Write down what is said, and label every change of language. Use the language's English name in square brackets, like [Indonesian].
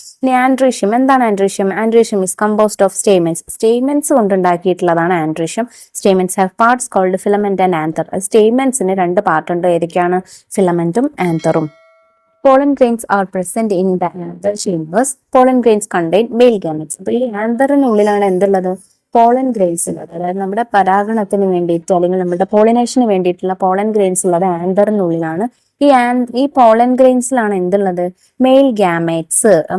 [Malayalam] ഇനി ആൻഡ്രീഷ്യം എന്താണ്? Androecium [English] is composed of stamens [Malayalam] കൊണ്ടുണ്ടാക്കിയിട്ടുള്ളതാണ് androecium. [English] Stamens have parts called filament and anther. [Malayalam] സ്റ്റേമെൻസിന് 2 പാർട്ടുണ്ട്. ഏതൊക്കെയാണ്? ഫിലമെന്റും ആന്തറും. [English] Pollen grains are present in the anther chambers. Pollen grains contain male gametes. [Malayalam] അപ്പോൾ ഈ ആന്തറിനുള്ളിലാണ് എന്തുള്ളത്? Pollen grains ഉള്ളത്. അതായത് നമ്മുടെ പരാഗണത്തിന് വേണ്ടിയിട്ട് അല്ലെങ്കിൽ നമ്മുടെ പോളിനേഷന് വേണ്ടിയിട്ടുള്ള പോളൻ ഗ്രെയിൻസ് ഉള്ളത് ആന്തറിനുള്ളിലാണ്. ഈ പോളൻ ഗ്രെയിൻസിലാണ് എന്തുള്ളത്? Mail gametes.